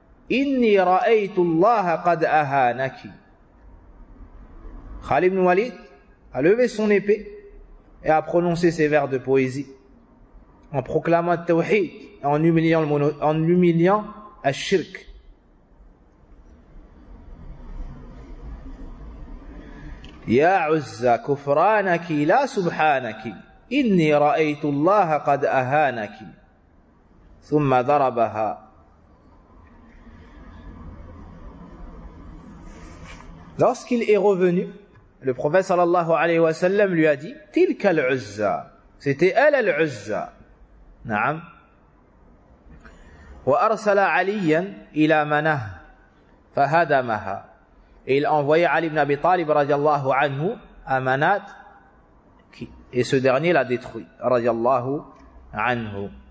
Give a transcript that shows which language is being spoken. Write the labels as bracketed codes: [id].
[ar] إني رأيت الله قد أهانك. [fr] Khalid ibn Walid a levé son épée et a prononcé ces vers de poésie en proclamant le tawhid et en humiliant al-shirk. [ar] يا عزة كفرانك لا سبحانك إني رأيت الله قد أهانك ثم ضربها. [fr] Lorsqu'il est revenu, le prophète [ar] sallallahu alayhi wa sallam [fr] lui a dit « [ar] Tilka al-Uzza [fr] » C'était elle al-Uzza. Naam. « [ar] Wa arsala aliyan ila manah fahadamaha [fr] » Et il a envoyé Ali ibn Abi Talib [ar] radiallahu anhu [fr] à Manat et ce dernier l'a détruit radiallahu anhu.